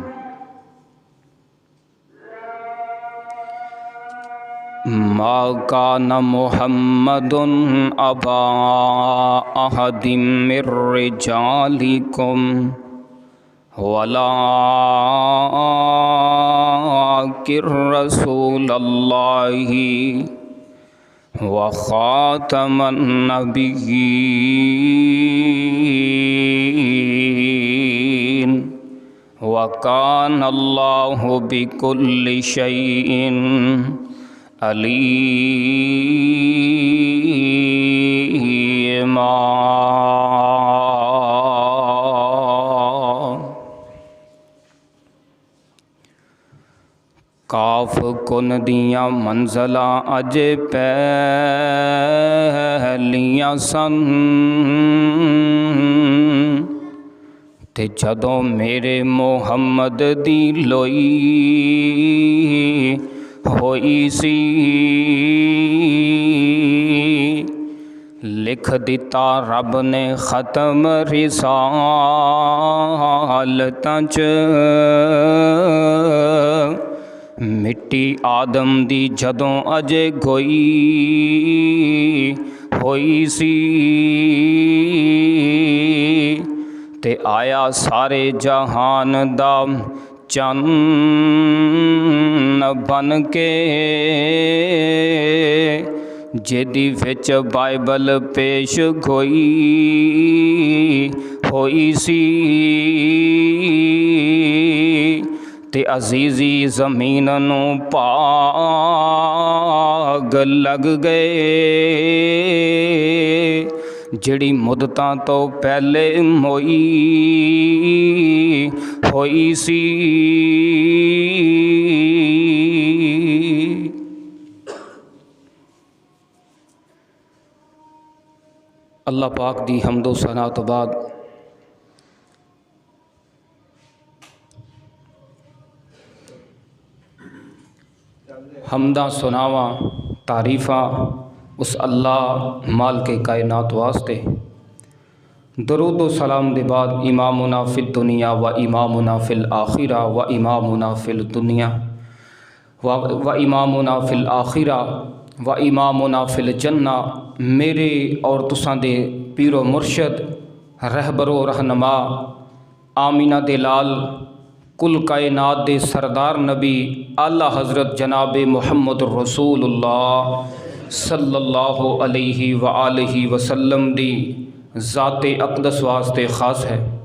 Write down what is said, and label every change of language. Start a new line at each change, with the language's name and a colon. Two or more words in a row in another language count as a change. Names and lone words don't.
Arabic: ما کان محمد ابا احد من رجالکم ولکن رسول اللہ وخاتم النبیین وکان اللہ بکل شیء
Punjabi: علیما کاف کن دیاں منزلاں اج پہلیاں سن تے جدوں میرے محمد دی لوئی ہوئی سی لکھ دیتا رب نے ختم رسالتاں چ مٹی آدم دی جدوں اجے گوئی ہوئی سی تے آیا سارے جہان دا چن بن کے جدی وچ بائبل پیش گوئی ہوئی سی تے عزیزی زمین نو پاگ لگ گئے جڑی مدتاں تو پہلے موئی ہوئی سی اللہ پاک دی حمد و ثنا تو بعد حمداں سناواں تعریفاں اس اللہ مالک کائنات واسطے درود و سلام دے بعد
Arabic: امامنا فی الدنیا و امامنا فی الآخرہ و امامنا فی الدنیا و امامنا فی الآخرہ و امامنا فی الجنہ
Punjabi: میرے اور تساں دے پیر و مرشد رہبر و رہنما آمینہ دے لال کل کائنات دے سردار نبی اعلیٰ حضرت جناب محمد رسول اللہ
Arabic: صلی اللہ علیہ وآلہ وسلم
Punjabi: دی ذات اقدس واسطے خاص ہے۔